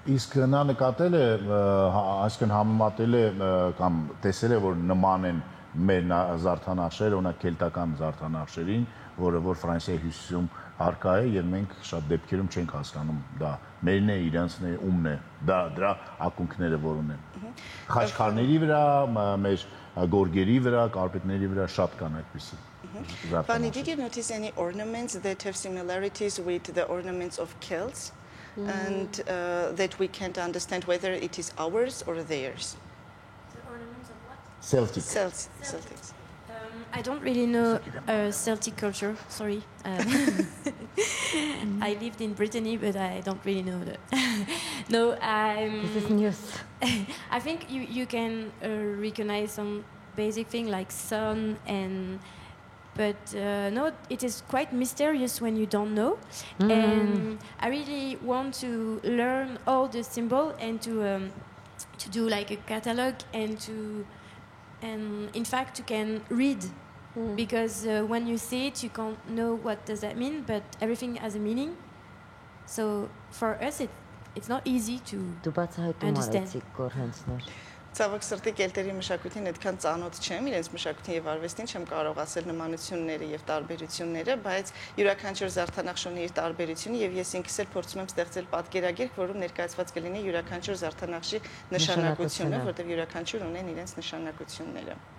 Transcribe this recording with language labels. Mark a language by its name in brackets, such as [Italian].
[Armenian] Իսկ նա նկատել է, այսինքն համեմատել է կամ տեսել է, որ նման են մեր զարդանախշերը, օրինակ կելտական զարդանախշերին, որը որ Ֆրանսիայի հյուսիսում հարկա է եւ մենք շատ դեպքերում չենք հասկանում դա մերն է, իրանցն է, ումն է, դրա ակունքները որ ունեն։ Խաչքարների վրա, մեր գորգերի վրա, կարպետների վրա շատ կան այդպիսի։ [English] Fanny, did you notice any ornaments that have similarities with the ornaments of Celts, and that we can't understand whether it is ours or theirs? Celtic. Celtics. I don't really know Celtic culture. Sorry, I lived in Brittany, but I don't really know that. No, This is news. I think you can recognize some basic thing like sun but no, it is quite mysterious when you don't know. And I really want to learn all the symbol and to do like a catalog and in fact you can read. Because when you see it, you can't know what does that mean, but everything has a meaning. So for us, it's not easy to understand. [Armenian] Ցավոք սրտի կելտերի մշակույթին այդքան ծանոթ չեմ, իրենց մշակույթին եւ արվեստին չեմ կարող ասել նմանությունները եւ տարբերությունները, բայց յուրաքանչյուր զարդանախշ ունի իր տարբերությունը եւ ես ինքս էլ փորձում եմ ստեղծել պատկերագիրք, որում ներկայացված կլինի յուրաքանչյուր զարդանախշի նշանակությունը, որտեղ յուրաքանչյուր ունեն իրենց նշանակությունները։